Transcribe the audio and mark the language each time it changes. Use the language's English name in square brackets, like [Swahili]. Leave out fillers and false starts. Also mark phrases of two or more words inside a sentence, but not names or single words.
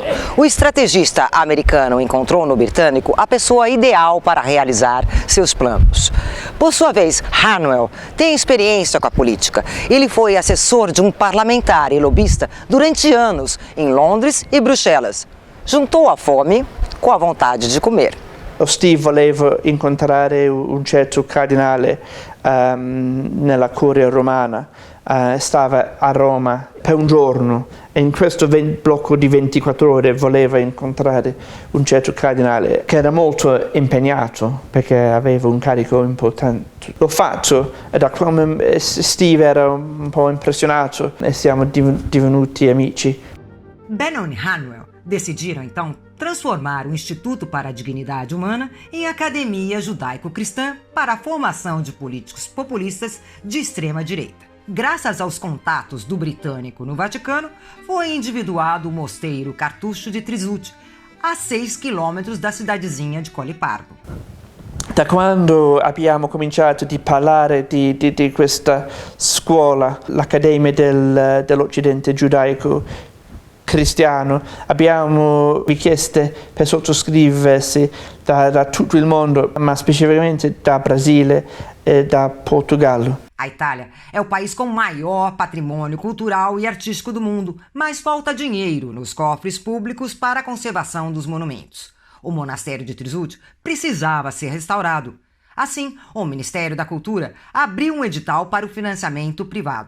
[Portuguese] O estrategista americano encontrou no britânico a pessoa ideal para realizar seus planos. Por sua vez, Harnwell tem experiência com a política. Ele foi assessor de um parlamentar e lobista durante anos em Londres e Bruxelas. Juntou a fome com a vontade de comer. [Italian] O Steve voleva incontrare un certo cardinale nella curia romana, stava a Roma per un giorno e in questo blocco di 24 ore voleva incontrare un certo cardinale che era molto impegnato perché aveva un carico importante. L'ho fatto e da come Steve era un po' impressionato e siamo divenuti amici. [Portuguese] Bannon e Harnwell decidiram então transformar o Instituto para a Dignidade Humana em academia judaico-cristã para a formação de políticos populistas de extrema-direita. Graças aos contatos do britânico no Vaticano, foi individuado o mosteiro Cartucho de Trisuti, a 6 quilômetros da cidadezinha de Collepardo. [Italian] Da quando abbiamo cominciato a parlare di questa scuola, l'Accademia dell'Occidente giudaico cristiano, abbiamo richieste per sottoscriversi da tutto il mondo, ma specificamente da Brasile e da Portogallo. [Portuguese] A Itália é o país com maior patrimônio cultural e artístico do mundo, mas falta dinheiro nos cofres públicos para a conservação dos monumentos. O monastério de Trisuti precisava ser restaurado. Assim, o Ministério da Cultura abriu um edital para o financiamento privado.